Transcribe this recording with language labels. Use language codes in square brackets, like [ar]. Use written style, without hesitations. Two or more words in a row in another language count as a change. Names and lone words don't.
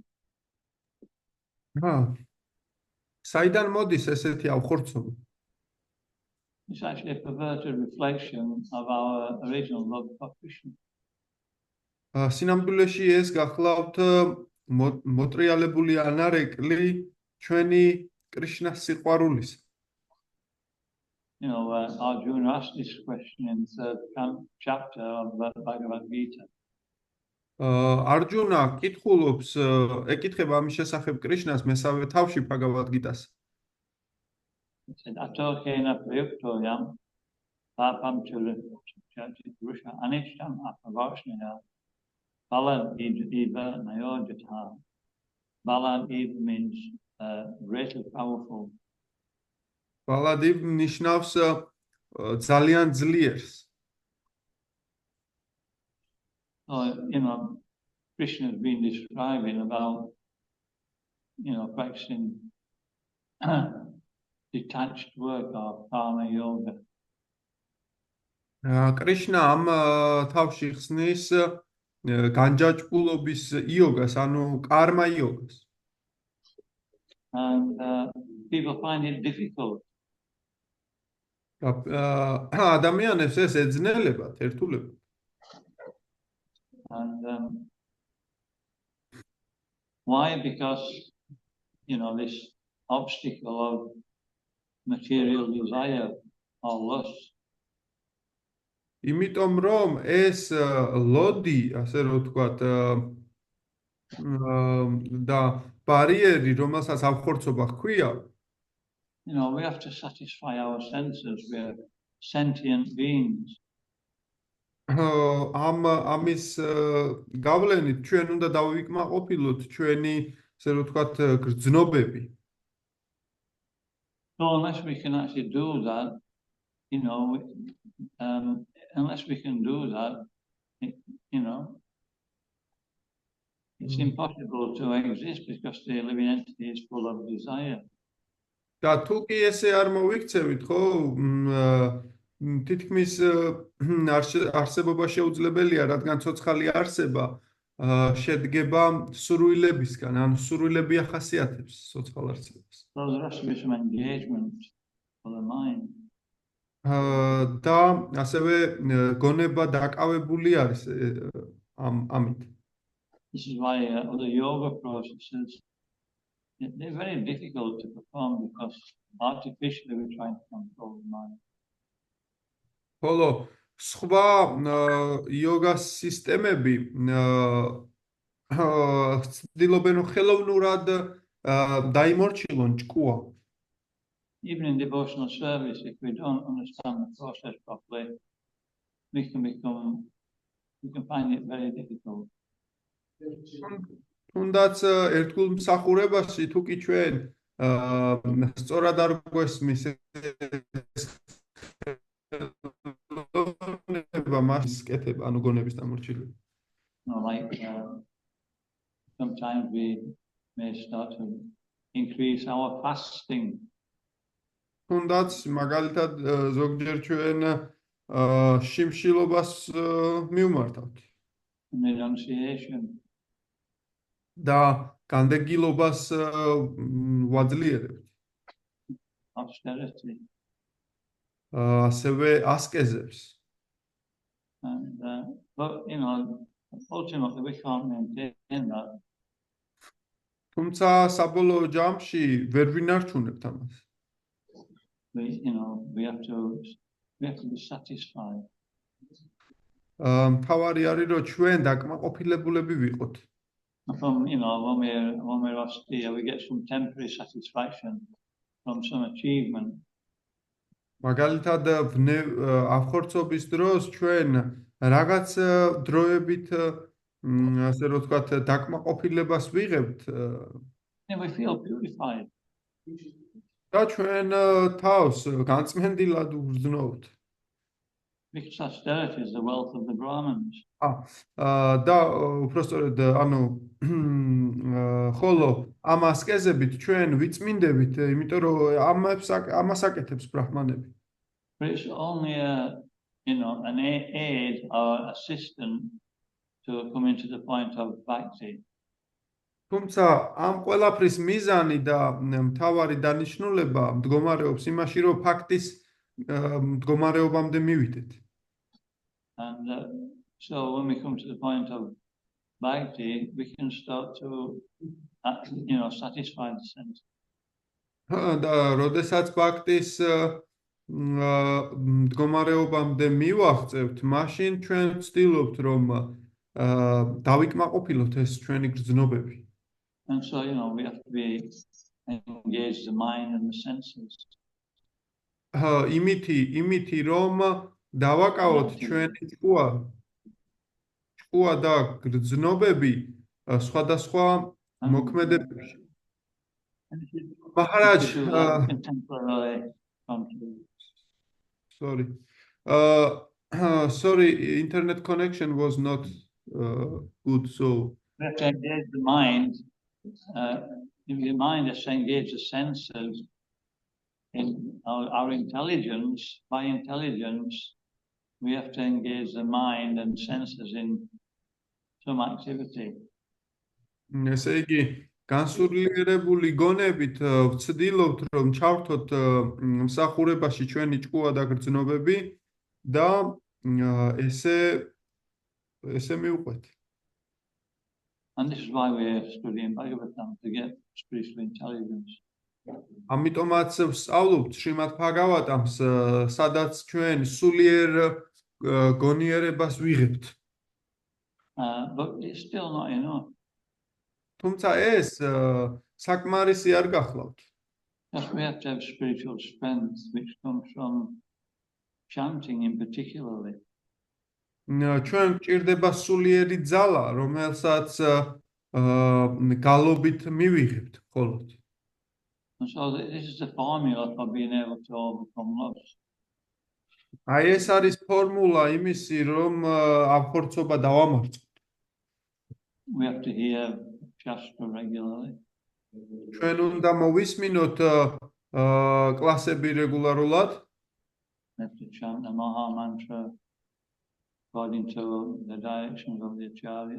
[ka] საიდან მოდის ესეთი ავხორცობა? [en] It's actually a perverted reflection of our original love for Krishna. [ka] სინამდვილეში ეს გახლავთ მოტრიალებული ანარეკლი ჩვენი კრიშნას სიყვარულის. [en] Arjuna asked this question in the 3rd chapter of the Bhagavad Gita. [ka] არჯუნა კითხულობს, ეკითხება ამის შესახებ კრიშნას მესამე თავში ბჰაგავად გიტას. [en] He said, [sa] अतोकेन प्रयुक्तोयम् पापम् चुरुषा अनिष्टम् अपवाष्णय बलाद् इव नयोजता. बलाद् इव [en] means greatly powerful. [sa] बलाद् इव [ka] ნიშნავს ძალიან ძლიერს. [en] So, Krishna has been describing about, practicing detached work of karma yoga. [ka] კრიშნა ამ თავში ხსნის განჯაჭვულობის იოგას, ანუ კარმა იოგას. [en] And people find it difficult. [ka] ადამიანებს ეს ეძნელებათ, ერთულებათ. [en] And why? Because, this obstacle of material desire or lust. [ka] იმიტომ რომ ეს ლოდი, ასე რომ ვთქვათ, და ბარიერი, რომელსაც ავხორცობა ჰქვია, [en] we have to satisfy our senses. We are sentient beings. [ka] ამის გავლენით ჩვენ უნდა დავიკმაყოფილოთ ჩვენი, ასე რომ ვთქვათ, გრძნობები. [en] So unless we can actually do that, unless we can do that, it's impossible to exist because the living entity is full of desire. [ka] და თუ კი ესე არ მოვიქცევით, ხო, თითქმის არსებობა შეუძლებელია, რადგან ცოცხალი არსება შედგება სურვილებისგან, ანუ სურვილები ახასიათებს ცოცხალ არსებას. [en] So there has to be some engagement for the mind. [ka] და ასევე გონება დაკავებული არის ამით. [en] This is why the yoga processes, they're very difficult to perform because artificially we're trying to control the mind. [ka] ხოლო სხვა იოგას სისტემები ცდილობენ ხელოვნურად დაიმორჩილონ ჭკუა. [en] Even in devotional service, if we don't understand the process properly, we can find it very difficult. [ka] თუნდაც ერთგულ მსახურებაში თუ კი ჩვენ სწორად არ გვესმის მას კეთება, ანუ გონების დამორჩილება. [en] Like sometimes we may start to increase our fasting. [ka] თუნდაც მაგალითად ზოგჯერ ჩვენ შიმშილობას მივმართავთ. [en] Renunciation. [ka] და განდეგილობას ვაძლიერებთ. [en] Austerity. [ka] ასევე ასკეზებს. [en] And but ultimately we can't maintain that. [ka] თუმცა საბოლოო ჯამში ვერ ვინარჩუნებთ ამას. [en] We have to be satisfied. [ka] მთავარი არის რომ ჩვენ დაკმაყოფილებულები ვიყოთ. [en] From when we're austere, we get some temporary satisfaction from some achievement. [ka] მაგალითად ავხორცობის დროს ჩვენ რაღაც დროებით ასე რომ ვთქვათ დაკმაყოფილებას ვიღებთ. [en] We feel purified. [ka] და ჩვენ თავს განწმენდილად ვგრძნობთ. [en] Because austerity is the wealth of the Brahmins. [ka] და უпростоრად ხოლო ამ ასკეზებით ჩვენ ვიწმინდებით, იმიტომ რომ ამას აკეთებს ბრაჰმანები. [en] But it's only an aid or assistant to come into the point of bhakti. [ka] თუმცა ამ ყველაფრის მიზანი და მთავარი დანიშნულება მდგომარეობს იმაში, რომ ფაქტის მდგომარეობამდე მივიდეთ. [en] And so when we come to the point of bhakti, we can start to, satisfy the sense. [ka] და როდესაც ფაქტის მდგომარეობამდე მივაღწევთ, მაშინ ჩვენ ვცდილობთ, რომ დავიკმაყოფილოთ ეს ჩვენი გრძნობები. [en] And so, we have to be engaged the mind and the senses. [ka] იმითი რომ დავაკავოთ ჩვენი ჭკუა და გრძნობები სხვადასხვა მოქმედებებში. [en] Maharaj, sorry, internet connection was not good soul. We have to engage the mind. If the mind has to engage the senses in our intelligence, by intelligence, we have to engage the mind and senses in some activity. [ka] ესე იგი, განსულიერებული გონებით ვცდილობთ, რომ ჩავთოთ მსახურებაში ჩვენი ჭკუა და გრძნობები და ესე მივყვეთ. [en] And this is why we are studying Bhagavatam, to get spiritual intelligence. [ka] ამიტომაც ვსწავლობთ შრიმად-ბჰაგავატამს, სადაც ჩვენ სულიერ გონიერებას ვიღებთ. [en] But it's still not enough. [ka] თუმცა ეს საკმარისი არ გახლავთ. [en] Just we have to have spiritual strength, which comes from chanting in particularly. [ka] ჩვენ გვჭირდება სულიერი ძალა, რომელსაც გალობით მივიღებთ მხოლოდ. [en] And so this is the formula for being able to overcome lust. [ka] აი ეს არის ფორმულა იმისი, რომ აფხორცობა დავამარცხოთ. [en] We have to hear Shastra regularly. [ka] ჩვენ უნდა მოვისმინოთ კლასები რეგულარულად. [en] We have to chant the Maha Mantra according to the directions of the Acharya.